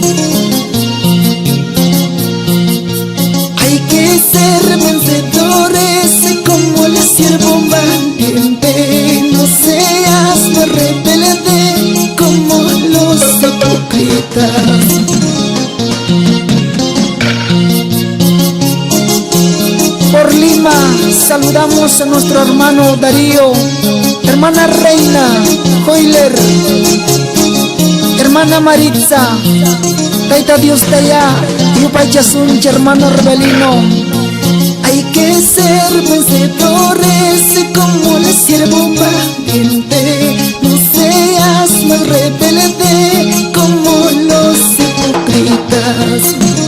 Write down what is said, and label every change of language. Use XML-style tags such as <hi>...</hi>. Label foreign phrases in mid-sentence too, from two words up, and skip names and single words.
<es>Hay que ser vencedores como el siervo valiente. No seas más rebelde como los hipócritas. Por Lima saludamos a nuestro hermano Darío, hermana Reina, Joyler, hermana Maritza,</es> <qu>taita Dios taya, yupachasunch,</qu> <es>hermano Rebelino. Hay que ser vencedores como el siervo valiente. No seas más rebelde como los hipócritas.</es>